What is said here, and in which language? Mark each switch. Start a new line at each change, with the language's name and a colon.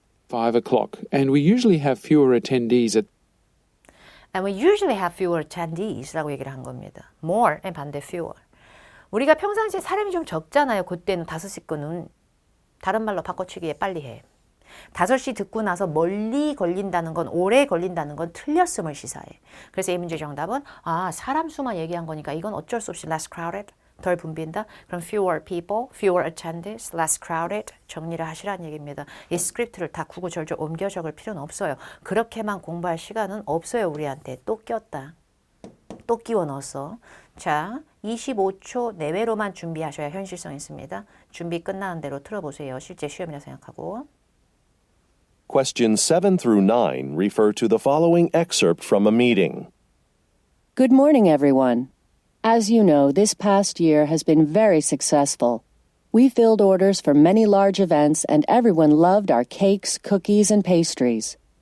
English: 5 o'clock, and we usually have fewer attendees at And we usually have fewer attendees
Korean: 라고 얘기를 한 겁니다. more의 반대 fewer. 우리가 평상시에 사람이 좀 적잖아요. 그때는 5시권은 다른 말로 바꿔치기에 빨리 해. 5시 듣고 나서 멀리 걸린다는 건 오래 걸린다는 건 틀렸음을 시사해. 그래서 이 문제 정답은 사람 수만 얘기한 거니까 이건 어쩔 수 없이 less crowded, 덜 붐빈다. 그럼
English: fewer people, fewer attendees, less crowded
Korean: 정리를 하시라는 얘기입니다. 이 스크립트를 다 구구절절 옮겨 적을 필요는 없어요. 그렇게만 공부할 시간은 없어요. 우리한테. 또 꼈다. 또 끼워 넣었어. 자, 25초 내외로만 준비하셔야 현실성 있습니다. 준비 끝나는 대로 틀어보세요. 실제 시험이라 생각하고.
English: Questions 7 through 9 refer to the following excerpt from a meeting. Good morning, everyone. As you know, this past year has been very successful. We filled orders for many large events, and everyone loved our cakes, cookies, and pastries.